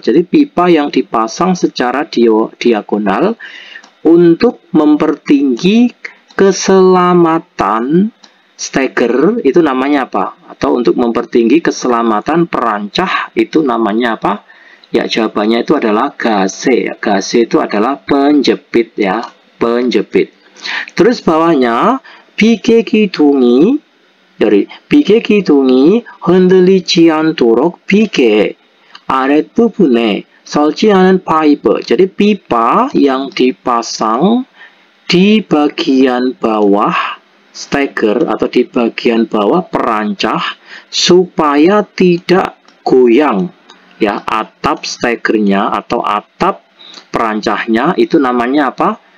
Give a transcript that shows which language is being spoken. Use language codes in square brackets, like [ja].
[id] Jadi pipa yang dipasang secara diagonal untuk mempertinggi keselamatan steger itu namanya apa? Atau untuk mempertinggi keselamatan perancah itu namanya apa? Ya, jawabannya itu adalah gase. Gase itu adalah penjepit ya, penjepit. Terus bawahnya [ko] 비계기둥이 [id] dari [ko] 비계기둥이 흔들리지 않도록 비계 아랫부분에 설치하는 파이프. [id] Jadi pipa yang dipasang di bagian bawah steger atau di bagian bawah perancah supaya tidak goyang ya, atap stegernya atau atap perancahnya itu namanya apa?